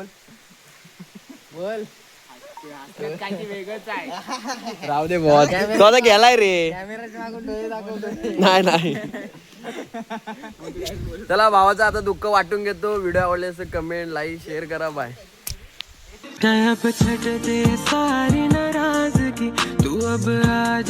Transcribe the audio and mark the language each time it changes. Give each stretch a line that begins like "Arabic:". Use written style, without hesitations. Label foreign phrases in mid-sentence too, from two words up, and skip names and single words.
Marathi: बोल. राहू दे बॉस. तो आता गेलाय रे. कॅमेराच्या मागून डोळे दाखवतो. नाही नाही. चला भावाचं आता दुःख वाटून घेतो. व्हिडिओ आवडले असेल
English: comment like share
Marathi: करा. बाय.
Hindi: अब छटते सारी नाराजगी तू अब आ जा.